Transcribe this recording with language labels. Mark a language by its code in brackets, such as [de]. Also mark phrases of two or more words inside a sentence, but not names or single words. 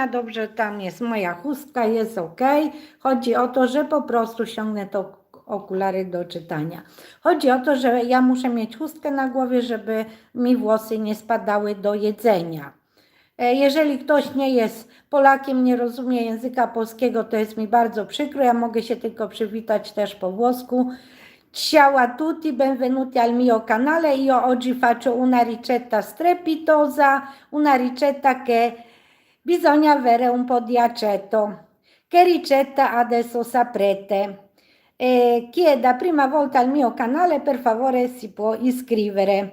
[pl] Dobrze, tam jest moja chustka, jest ok. Chodzi o to, że po prostu ściągnę to okulary do czytania. Chodzi o to, że ja muszę mieć chustkę na głowie, żeby mi włosy nie spadały do jedzenia. Jeżeli ktoś nie jest Polakiem, nie rozumie języka polskiego, to jest mi bardzo przykro. Ja mogę się tylko przywitać też po włosku. [it] Ciao a tutti, benvenuti al mio canale. Io oggi faccio una ricetta strepitosa, una ricetta che bisogna avere un po' di aceto. Che ricetta adesso saprete. Chi è da prima volta al mio canale, per favore si può iscrivere.